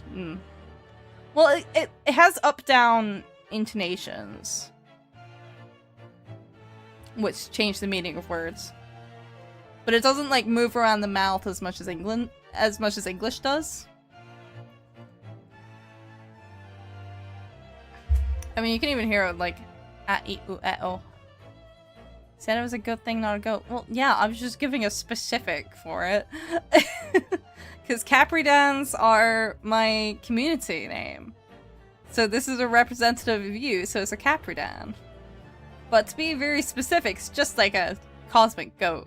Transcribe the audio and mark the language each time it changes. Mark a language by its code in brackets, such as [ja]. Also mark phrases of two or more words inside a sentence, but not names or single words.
[en] Well, it has up-down intonations, which change the meaning of words. But it doesn't like move around the mouth as much as English does. I mean, you can even hear it like a-e-u-e-o. Said it was a good thing, not a goat. Well, yeah, I was just giving a specific for it. Because Capridans are my community name. So this is a representative of you, so it's a Capridan. But to be very specific, it's just like a cosmic goat.